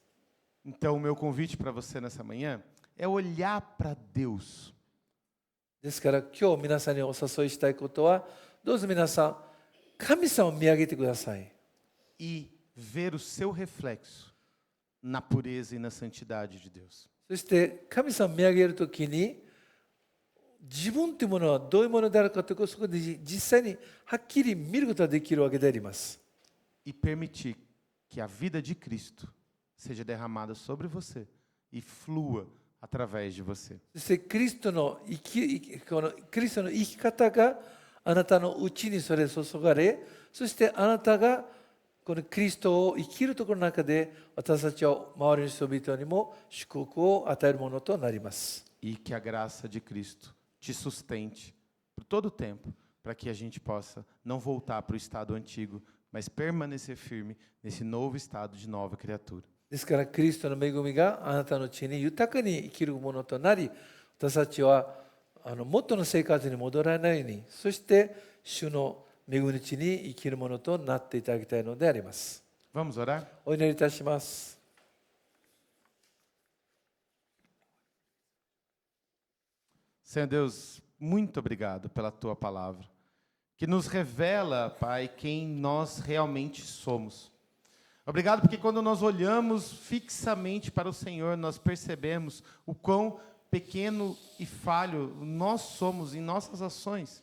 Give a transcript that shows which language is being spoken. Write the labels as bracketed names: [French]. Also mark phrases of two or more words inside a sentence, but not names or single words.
[Portuguese] Então, o meu convite para você nessa manhã é olhar para Deus. [Japanese] ですから今日皆さんにお誘いしたいことは、どうぞ皆さん、神様を見上げてください。 [Portuguese] E ver o seu reflexo na pureza e na santidade de Deus. [Japanese] そして神様を見上げるときに、自分というものはどういうものであるかということをそこで実際にはっきり見ることができるわけであります。 [Portuguese] E permitir que a vida de Cristo seja derramada sobre você e flua através de você. [Japanese] そしてキリストの生き方があなたのうちにそれ注がれ、そしてあなたがこのキリストを生きるところの中で、私たちは周りの人々にも祝福を与えるものとなります。 [Portuguese] E que a graça de Cristo te sustente por todo o tempo, para que a gente possa não voltar para o estado antigo, mas permanecer firme nesse novo estado de nova criatura. [Japanese] ですからキリストの恵みがあなたのうちに豊かに生きるものとなり、私たちは元の生活に戻らないように、そして主の恵みのうちに生きるものとなっていただきたいのであります。 [Portuguese] Vamos orar? [Japanese] お祈りいたします。 [Portuguese] Senhor Deus, muito obrigado pela Tua palavra, que nos revela, Pai, quem nós realmente somos. Obrigado porque quando nós olhamos fixamente para o Senhor, nós percebemos o quão pequeno e falho nós somos em nossas ações.